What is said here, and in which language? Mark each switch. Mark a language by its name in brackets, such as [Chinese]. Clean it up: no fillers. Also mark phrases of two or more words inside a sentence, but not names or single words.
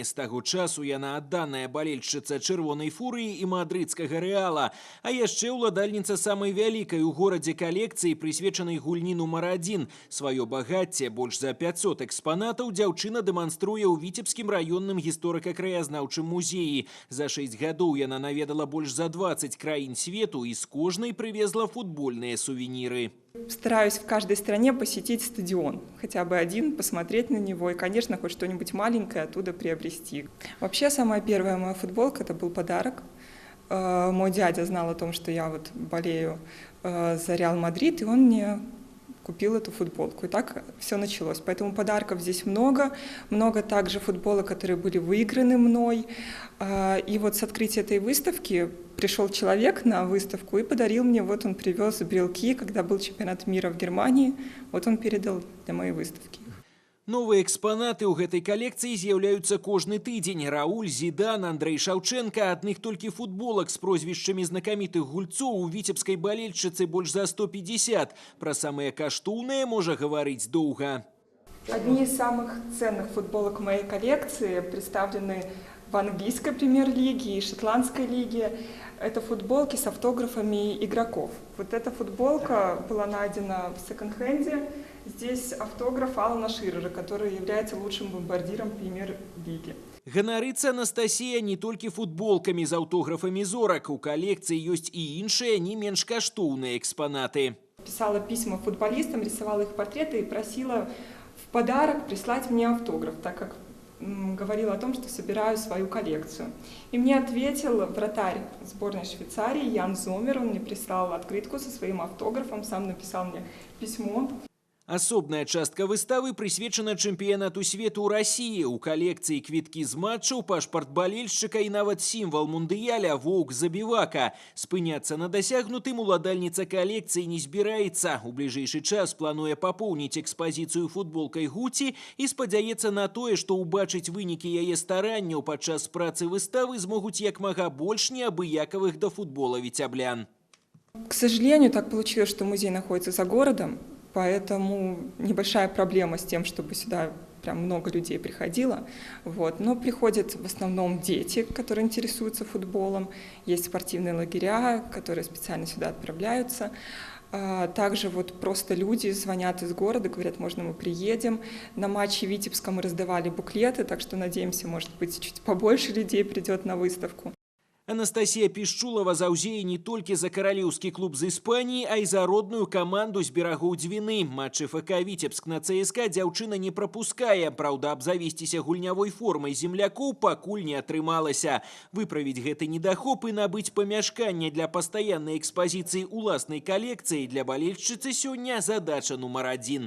[Belarusian] З таго часу яна адданая балельшчыца чырвонай фурыі і мадрыдскага Рэала, а яшчэ ўладальніца самай вялікай у горадзе калекцыі, прысвечанай гульні нумар 1. Сваё багацце, больш за 500 экспанатаў, дзяўчына дэманструе ў Віцебскім раённым гісторыка-краязнаўчым музеі. За 6 гадоў яна наведала больш за 20 краін свету і з кожнай прывезла [Russian] футбольные сувениры. Стараюсь в каждой стране посетить стадион, хотя бы один, посмотреть на него и, конечно, хоть что-нибудь маленькое оттуда приобрести. Вообще, самая первая моя футболка – это был подарок. Мой дядя знал о том, что я вот болею за Реал Мадрид, и он мне купил эту футболку. И так все началось. Поэтому подарков здесь много. Много также футболок, которые были выиграны мной. И вот с открытия этой выставки пришел человек на выставку и подарил мне, вот он привез брелки, когда был чемпионат мира в Германии, вот он передал для моей выставки. [Belarusian] Новыя экспанаты ў гэтай калекцыі з'яўляюцца кожны тыдзень. Рауль, Зідан, Андрэй Шаўчэнка, адных толькі футболак з прозвішчамі знакамітых гульцоў у віцебскай балельшчыцы больш за 150. Пра самыя каштоўныя можа гаварыць доўга. [Russian] Одни из самых ценных футболок в моей коллекции представлены в английской премьер-лиге и шотландской лиге. Это футболки с автографами игроков. Вот эта футболка была найдена в секонд-хенде. Здесь автограф Алана Ширера, который является лучшим бомбардиром премьер-лиги. [Belarusian] Ганарыцца Анастасія не толькі футболкамі з аўтографамі зорак. У калекцыі ёсць і іншыя, не менш каштоўныя экспанаты. [Russian] Писала письма футболистам, рисовала их портреты и просила в подарок прислать мне автограф, так как говорила о том, что собираю свою коллекцию. И мне ответил вратарь сборной Швейцарии Ян Зомер. Он мне прислал открытку со своим автографом, сам написал мне письмо. [Belarusian] Асобная частка выставы прысвечана чэмпіянату свету ў Расіі. У калекцыі квіткі з матчаў, пашпарт балельшчыка і нават сімвал мундыяля воўк забівака. Спыняцца на дасягнутым уладальніца калекцыі не збіраецца. У бліжэйшы час плануе папоўніць экспазіцыю футболкай Гуці і спадзяецца на тое, што ўбачыць вынікі яе старанняў падчас працы выставы змогуць як мага больш неабыякавых да футбола віцяблян. [Russian] К сожалению, так получилось, что музей находится за городом. Поэтому небольшая проблема с тем, чтобы сюда прям много людей приходило. Вот. Но приходят в основном дети, которые интересуются футболом. Есть спортивные лагеря, которые специально сюда отправляются. Также вот просто люди звонят из города, говорят, можно мы приедем. На матче в Витебска мы раздавали буклеты, так что надеемся, может быть, чуть побольше людей придет на выставку. [Belarusian] Анастасія Пішчулава заўзее не толькі за каралеўскі клуб з Іспаніі, а і за родную каманду з берагоў Двіны. Матчы ФК «Витебск» на ЦСКА дзяўчына не прапускае. Праўда, абзавесціся гульнявой формай землякоў пакуль не атрымалася. Выправіць гэты недахоп і набыць памяшканне для пастаяннай экспазіцыі ўласнай калекцыі для балельшчыцы сёння задача нумар 1.